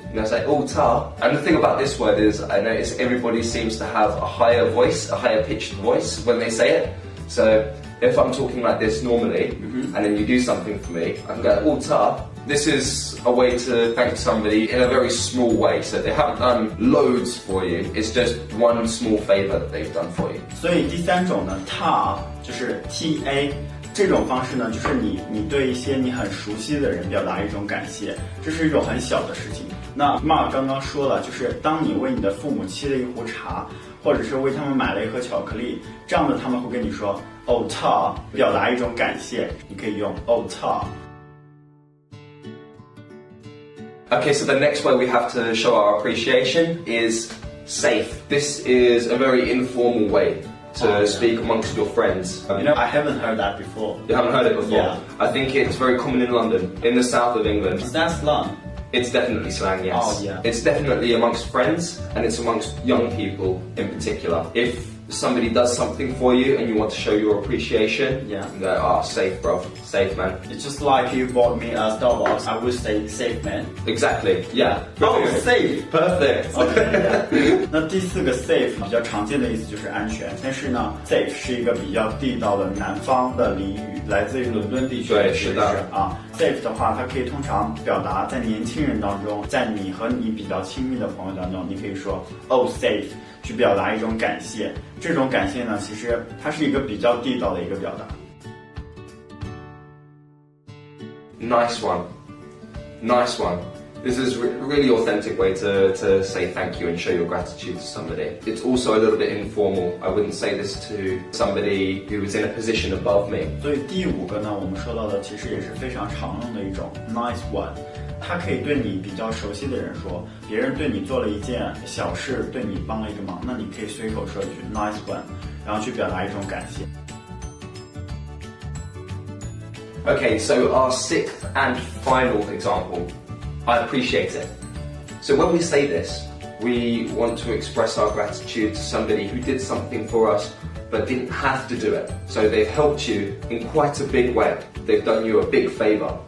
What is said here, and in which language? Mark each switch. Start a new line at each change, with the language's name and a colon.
English: And they say, oh, ta. And the thing about this word is I notice everybody seems to have a higher voice, a higher pitched voice when they say it. So if I'm talking like this normally, and then you do something for me, I can go, oh, ta. This is a way to thank somebody in a very small way. So they haven't done loads for you. It's just one small favor that they've done for you.
Chinese: 所以第三种呢 ta 就是 ta 这种方式呢，就是你对一些你很熟悉的人表达一种感谢，这是一种很小的事情。那 Mark 刚刚说了，就是当你为你的父母沏了一壶茶，或者是为他们买了一盒巧克力，这样的他们会跟你说 oh ta 表达一种感谢，你可以用 oh ta。
English: Okay, so the next way we have to show our appreciation is safe. This is a very informal way to speak amongst your friends. You know, I haven't heard that before. You haven't heard it before? Yeah. I think it's very common in London, in the south of England. Is that slang? It's definitely slang, yes. Oh, yeah. It's definitely amongst friends and it's amongst young people in particular. If somebody does something for you and you want to show your appreciation, you go, safe, bro. Safe, man. It's just like you bought me a Starbucks, I would say safe, man. Exactly, yeah. Oh, safe. Perfect. Okay.
Chinese: 那第四个 safe 比较常见的意思就是安全，但是呢 safe 是一个比较地道的南方的俚语，来自于伦敦地区的是的啊。 safe 的话，它可以通常表达在年轻人当中，在你和你比较亲密的朋友当中，你可以说 oh safe 去表达一种感谢。这种感谢呢，其实它是一个比较地道的一个表达。
English: Nice one. Nice one. This is a really authentic way to say thank you and show your gratitude to somebody. It's also a little bit informal. I wouldn't say this to somebody who is in a position above me.
Chinese: 所以第五个呢，我们说到的其实也是非常常用的一种 nice one。它可以对你比较熟悉的人说，别人对你做了一件小事，对你帮了一个忙，那你可以随口说一句 nice one， 然后去表达一种感谢。
English: Okay, so our sixth and final example. I appreciate it. So when we say this, we want to express our gratitude to somebody who did something for us but didn't have to do it. So they've helped you in quite a big way. They've done you a big favour.